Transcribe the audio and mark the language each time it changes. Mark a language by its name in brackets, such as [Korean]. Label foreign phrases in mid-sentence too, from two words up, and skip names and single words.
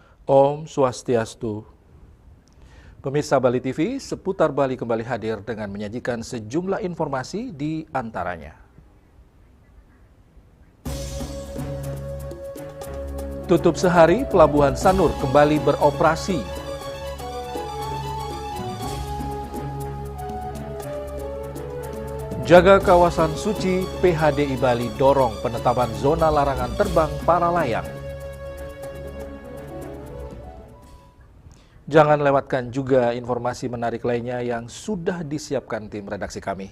[Balinese] Om Swastiastu. [Indonesian] Pemirsa Bali TV, Seputar Bali kembali hadir dengan menyajikan sejumlah informasi di antaranya. Tutup sehari, Pelabuhan Sanur kembali beroperasi. Jaga kawasan suci, PHDI Bali dorong penetapan zona larangan terbang para layang. Jangan lewatkan juga informasi menarik lainnya yang sudah disiapkan tim redaksi kami.